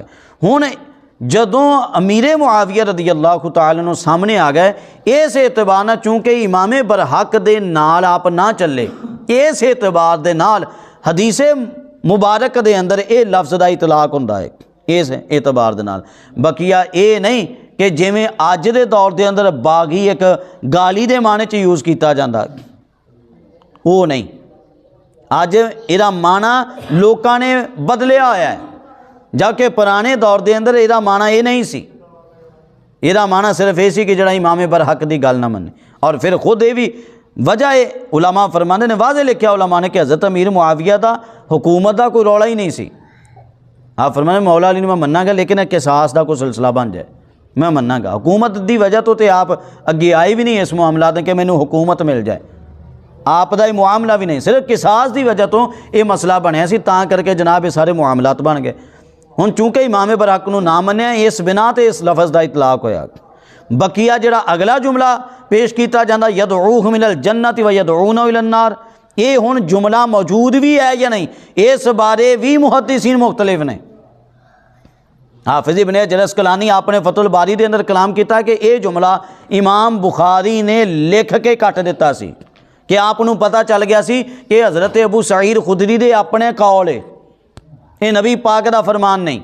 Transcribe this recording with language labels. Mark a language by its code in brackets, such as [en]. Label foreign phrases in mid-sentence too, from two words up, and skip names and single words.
[pa] ہن جدوں امیر معاویہ رضی اللہ تعالیٰ عنہ سامنے آ گئے, اس اعتبار نال چونکہ امام برحق دے نال آپ نہ چلے, اس اعتبار دے نال حدیث مبارک دے اندر اے لفظ دا اطلاق ہوندا ہے اس اعتبار دے نال. بقیہ اے نہیں کہ جویں اج دے دور دے اندر باغی ایک گالی دے معنی چ یوز کیتا جاندا, [ur] وہ نہیں. [pa] اج ایدا معنی لوکاں نے بدلیا ہویا ہے, جبکہ پرانے دور دے اندر ایدا معنی یہ نہیں سی. ایدا معنی صرف یہ سی کہ جڑا امام برحق دی گل نہ منے. اور پھر خود یہ بھی وجہ علماء فرماندے نے, واضح لکھیا علماء نے کہ حضرت امیر معاویہ دا حکومت دا کوئی رولا ہی نہیں سی. آپ فرمانے مولا علی نے میں مننا گا لیکن قصاص دا کوئی سلسلہ بن جائے میں مننا گا. حکومت دی وجہ تو تے آپ اگے آئے بھی نہیں اس معاملات میں کہ مینوں حکومت مل جائے, آپ دا یہ معاملہ بھی نہیں, صرف قصاص دی وجہ تو یہ مسئلہ بنیا سی, تاں کر کے جناب یہ سارے معاملات بن گئے. ہن چونکہ امام برحق نو نہ منیا اس بنا تے اس لفظ دا اطلاق ہویا. بقیہ جڑا اگلا جملہ پیش کیتا جاندا [ar] یدعوہم الی الجنۃ و یدعونہ الی النار, [pa] یہ ہن جملہ موجود بھی ہے یا نہیں اس بارے بھی محدثین مختلف نے. حافظ ابن حجر اسقلانی آپ نے فتح الباری دے اندر کلام کیتا کہ یہ جملہ امام بخاری نے لکھ کے کٹ دیتا سی کہ آپ نو پتہ چل گیا سی کہ حضرت ابو سعید خدری دے اپنے قول ہے, یہ نبی پاک دا فرمان نہیں.